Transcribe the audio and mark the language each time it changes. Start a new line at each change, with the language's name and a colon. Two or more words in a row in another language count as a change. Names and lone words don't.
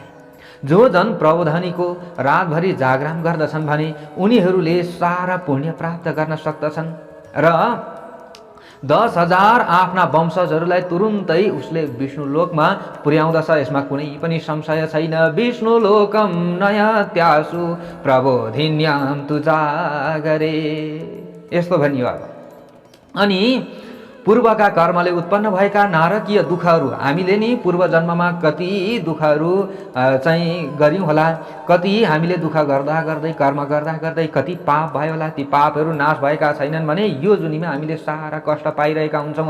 Nepali: जो जन प्रबोधनीको रातभरि जागराम गर्दछन् भने उनीहरूले सारा पुण्य प्राप्त गर्न सक्दछन् र 10,000 आफ्ना वंशजहरूलाई तुरुन्तै उसले विष्णु लोकमा पुर्याउँदछ। यसमा कुनै पनि संशय छैन।
Sanskrit: विष्णु लोकम नयत्यासु प्रबोधिन्याम तु जागरे,
Nepali: यस्तो भनियो। अब अनि पूर्वका कर्मले उत्पन्न भएका नारकीय दुःखहरू हामीले नि पूर्व जन्ममा कति दुःखहरू चाहिँ गऱ्यौँ होला, कति हामीले दुःख गर्दा गर्दै कर्म गर्दा गर्दै कति पाप भयो होला, ती पापहरू नाश भएका छैनन् भने यो जुनीमा हामीले सारा कष्ट पाइरहेका हुन्छौँ।